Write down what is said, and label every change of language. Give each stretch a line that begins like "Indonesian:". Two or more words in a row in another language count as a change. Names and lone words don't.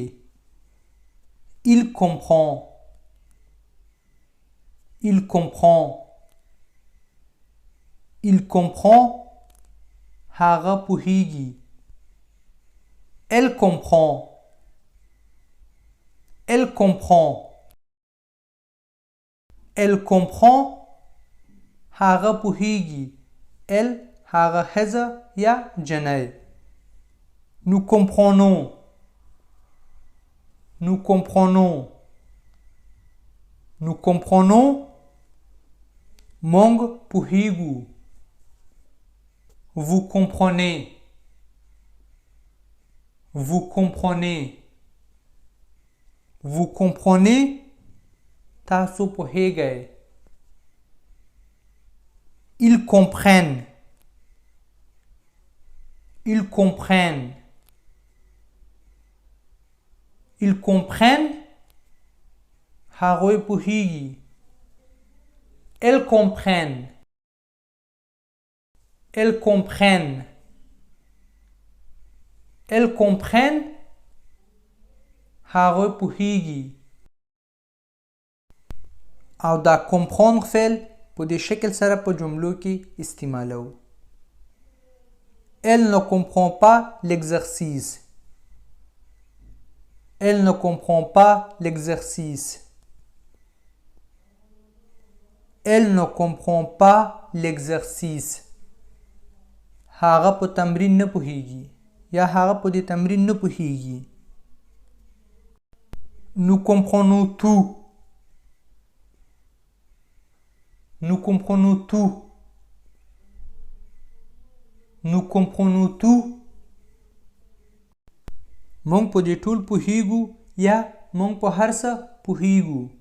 French: il comprend، il comprend، il comprend
Pashto: هغه پوهیږي.
French: elle comprend، elle comprend، elle comprend
Pashto: هغه پوهیږي. elle هغه ښځه یا جنۍ.
French: nous comprenons، nous comprenons، nous comprenons
Pashto: مونږ پوهیږو.
French: vous comprenez، vous comprenez، vous comprenez
Pashto: تاسو پوهیږئ.
French: ils comprennent، Ils comprennent. Ils comprennent.
Pashto: هغوی پوهیږي.
French: Elles comprennent. Elles comprennent. Elles comprennent.
Pashto: هغوی پوهیږي. او دا comprendre فعل په دې شکل سره په جملو کې استعمالو.
French: Elle ne comprend pas l'exercice. Elle ne comprend pas l'exercice. Elle ne comprend pas l'exercice.
Pashto: هغه په تمرین نه پوهیږي یا هغه په دې تمرین نه پوهیږي.
French: Nous comprenons tout. Nous comprenons tout. Nous comprenons tout.
Pashto: مونږ په دې ټول پوهیږو یا مونږ په هر څه پوهیږو.